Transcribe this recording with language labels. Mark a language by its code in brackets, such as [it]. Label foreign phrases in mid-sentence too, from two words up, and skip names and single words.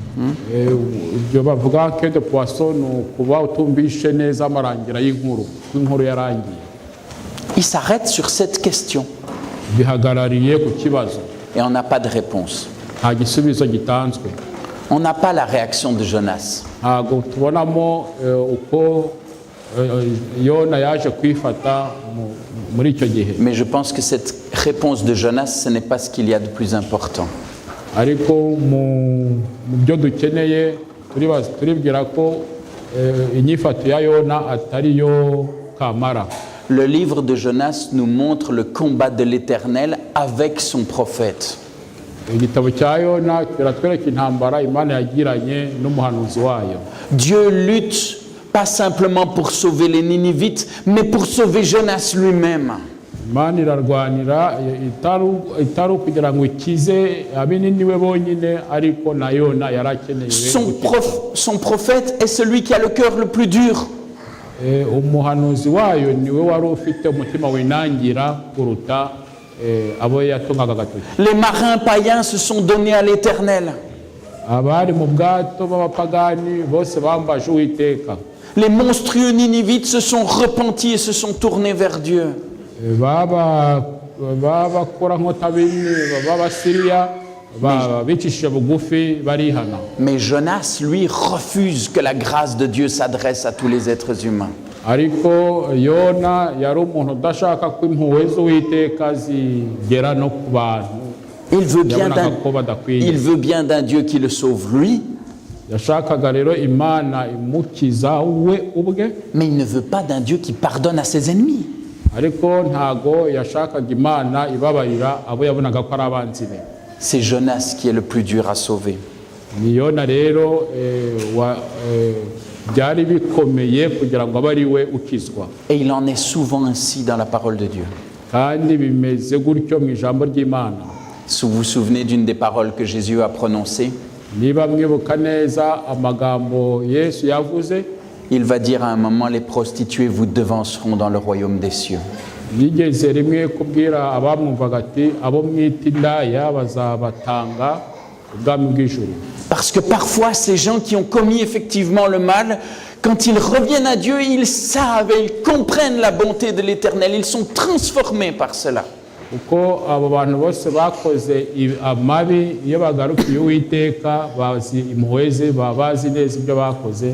[fr] Il s'arrête sur cette question. Et on n'a pas de réponse. On n'a pas la réaction de Jonas. [rw] ntabwo tubonamo uko yona yaje kwifata muri icyo gihe. [fr] Mais je pense que cette réponse de Jonas, ce n'est pas ce qu'il y a de plus important. [rw] ariko mu byo dukeneye turibwira ko inyifato ya yona atari yo kamara. [fr] Le livre de Jonas nous montre le combat de l'Éternel avec son prophète. [rw] igitabo cya yona kiratwereka intambara imana yagiranye n'umuhanuzi wayo. [fr] Dieu lutte pas simplement pour sauver les Ninivites, mais pour sauver Jonas lui-même. [rw] imana irarwanira itari kugira ngo ikize abininiwe bonyine, ariko na yona yarakeneye. [fr] Son prophète est celui qui a le cœur le plus dur. [rw] umuhanuzi wayo niwe wari ufite umutima winangira kuruta abo yatungaga agatoki. [fr] Les marins païens se sont donnés à l'Éternel. [rw] abari mu bwato b'abapagani bose bambaje uwiteka. [fr] Les monstrueux Ninivites se sont repentis et se sont tournés vers Dieu. [rw] babakora nk'otabini b'abasiriya bicishije bugufi barihana. [fr] Mais Jonas, lui, refuse que la grâce de Dieu s'adresse à tous les êtres humains. [rw] ariko yona yari umuntu udashaka ko impuhwe z'uwiteka zigera no ku bantu. [fr] Il veut bien d'un Dieu qui le sauve lui, [rw] yashakaga rero imana imukiza we ubwe, [fr] mais il ne veut pas d'un Dieu qui pardonne à ses ennemis. [rw] ariko ntago yashakaga imana ibabarira abo yabonaga ko ari abanzi be. [fr] C'est Jonas qui est le plus dur à sauver. [rw] ni yona rero byari bikomeye kugira ngo abe ari we ukizwa. [fr] Et il en est souvent ainsi dans la parole de Dieu. [rw] kandi bimeze gutyo mu ijambo ry'imana. [fr] Si vous vous souvenez d'une des paroles que Jésus a prononcées, [rw] niba mwibuka neza amagambo yesu yavuze, [fr] il va dire à un moment, les prostituées vous devanceront dans le royaume des cieux. [rw] yigeze rimwe kubwira abamwumvaga ati abo mwita indaya bazabatanga ubwami bw'ijuru. [fr] Parce que parfois, ces gens qui ont commis effectivement le mal, quand ils reviennent à Dieu, ils savent et ils comprennent la bonté de l'Éternel. Ils sont transformés par cela. [rw] kuko abo bantu bose bakoze amabi iyo bagarukiye uwiteka bazi impuhwe ze, bazi neza ibyo bakoze.